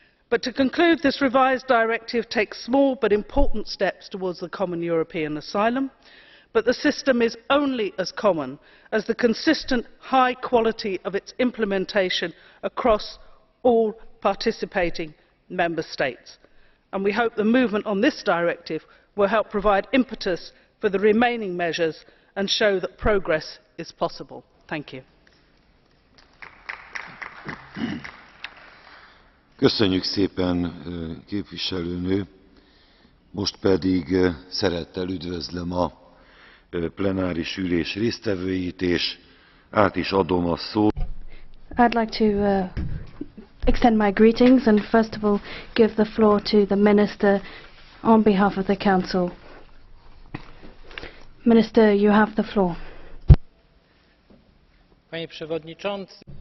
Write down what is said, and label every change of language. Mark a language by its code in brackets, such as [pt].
[en] But to conclude, this revised directive takes small but important steps towards the common European asylum, but the system is only as common as the consistent high quality of its implementation across all participating member states. And we hope the movement on this directive will help provide impetus for the remaining measures and show that progress is possible. Thank you. [hu] Köszönjük szépen, képviselőnő. Most pedig szeretettel üdvözlöm a plenáris ülés résztvevőit, és át is adom a szót. [en] I'd like to extend my greetings and first of all give the floor to the Minister on behalf of the Council. Minister, you have the floor. [pl] Panie Przewodniczący.